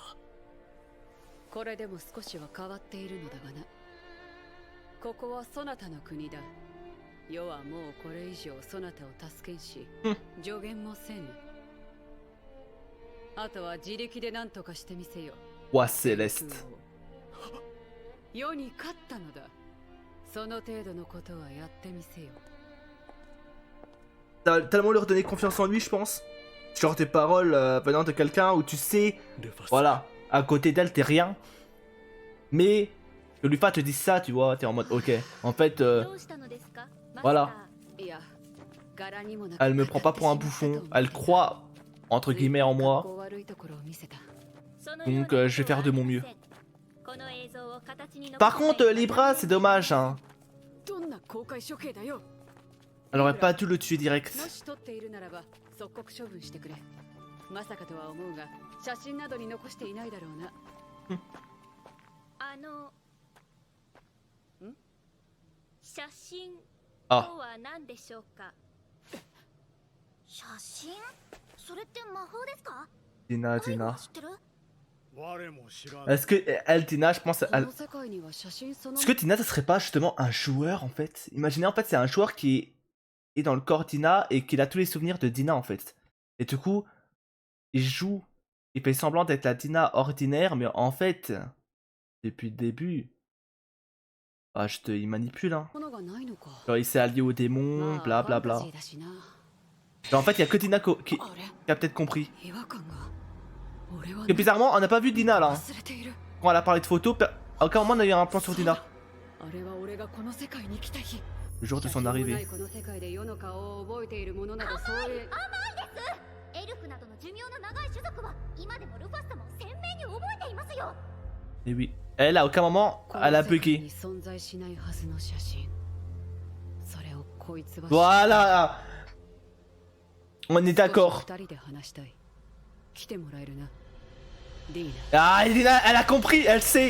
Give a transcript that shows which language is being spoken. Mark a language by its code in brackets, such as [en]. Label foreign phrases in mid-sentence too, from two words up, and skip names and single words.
[ja] これでも少しは変わっているのだがな。ここはそなたの国だ。世はもうこれ以上そなたを助けんし、助言もせぬ。あとは自力で何とかしてみせよ。 [fr] Roi Céleste. [ja] 世に勝ったのだ。その程度のことはやってみせよ。 [fr] T'as tellement lui redonner confiance en lui, je pense. Genre tes paroles venant de quelqu'un où tu sais, voilà, à côté d'elle t'es rien. Mais que Lufa te dise ça, tu vois, t'es en mode ok. En fait, voilà. Elle me prend pas pour un bouffon. Elle croit, entre guillemets, en moi. Donc je vais faire de mon mieux. Par contre, Libra, c'est dommage, hein. Elle aurait pas dû le tuer direct. [ja] まさかとは思うが、写真などに残していないだろうな。写真とあ、は何でしょうか。写真？それって魔法ですか？ [fr] Dina, Dina. [ja] 知ってる？ [fr] Est-ce que elle, Dina, je pense, elle... Est-ce que Dina, ça serait pas justement un joueur en fait? Imaginez en fait, c'est un joueur qui est dans le corps Dina et qu'il a tous les souvenirs de Dina en fait. Et du coup, il joue, il fait semblant d'être la Dina ordinaire, mais en fait, depuis le début, ah, il manipule hein. Genre, il s'est allié aux démons, bla bla bla. Genre, en fait, il y a que Dina qui a peut-être compris. Et bizarrement, on n'a pas vu Dina là. Quand elle a parlé de photos, à aucun moment on a eu un plan sur Dina. Le jour de son arrivée. [ja] エルフなどの寿命の長い種族は今でもルファス様を鮮明に覚えていますよ。 [fr] Et oui, elle à aucun moment, elle a bugué. Voilà. On est d'accord. Ah, Dina, elle a compris, elle sait.